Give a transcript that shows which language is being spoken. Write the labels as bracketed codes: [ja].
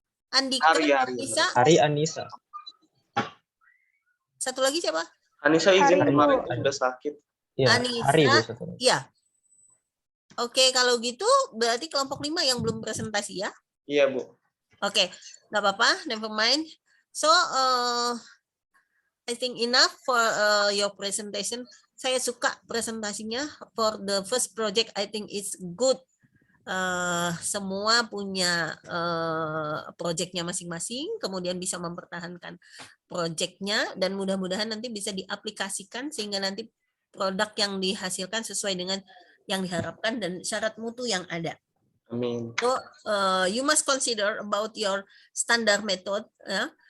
[id] Andika, Anissa. Ari Anissa. Satu lagi siapa? Anissa izin Hari, kemarin Bu. itu sudah sakit. Ya, Anissa. Ari, Bu. satu. Iya. Oke, kalau gitu berarti kelompok 5 yang belum presentasi ya. Iya, Bu. Oke, nggak apa-apa, [en] never mind. So, I think enough for your presentation. [id] Saya suka presentasinya [en] for the first project. I think it's good [id] semua punya proyeknya masing-masing, kemudian bisa mempertahankan proyeknya, dan mudah-mudahan nanti bisa diaplikasikan sehingga nanti produk yang dihasilkan sesuai dengan yang diharapkan dan syarat mutu yang ada. Amin. [en] So you must consider about your standard method, ya.